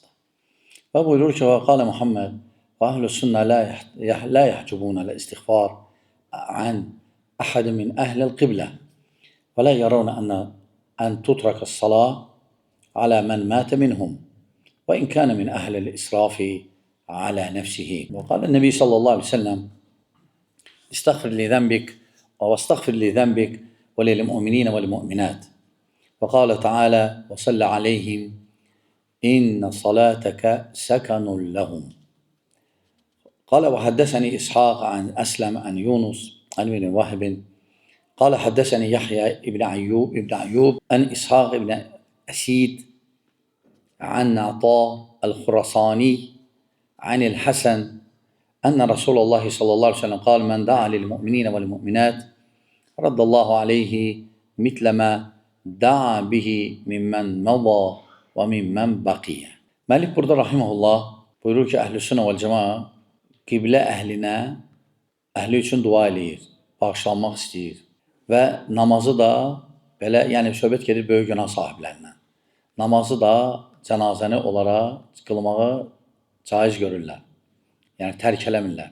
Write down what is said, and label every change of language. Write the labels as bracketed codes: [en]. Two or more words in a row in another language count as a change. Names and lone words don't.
[az] Və buyurur ki, [ar] قال محمد و أهل السنة لا يحجبون الاستغفار عن أحد من أهل القبلة و لا يرون أن تترك الصلاة على من مات منهم و إن كان من أهل الإسراف على نفسه. و قال النبي صلى الله عليه وسلم استغفر لذنبك و استغفر لذنبك و للمؤمنين و للمؤمنات. و قال تعالى و صل عليهم إن صلاتك سكن لهم. قال وحدثني إسحاق عن أسلم عن يونس عن ابن وهب قال حدثني يحيى ابن أيوب عن إسحاق ابن أسيد عن عطاء الخراساني عن الحسن أن رسول الله صلى الله عليه وسلم قال من دعا للمؤمنين والمؤمنات رد الله عليه مثل ما دعا به ممن مضى و ممن بقي. [az] Məlik burada rahiməhullah buyurur ki, Əhl-i Sünnə vəl Cəmaə qiblə əhlinə, əhli üçün dua eləyir, bağışlanmaq istəyir və namazı da belə, yəni söhbət gedir böyük günah sahiblərindən. Namazı da cənazəni onlara qılmağı caiz görürlər, yəni tərk eləmirlər.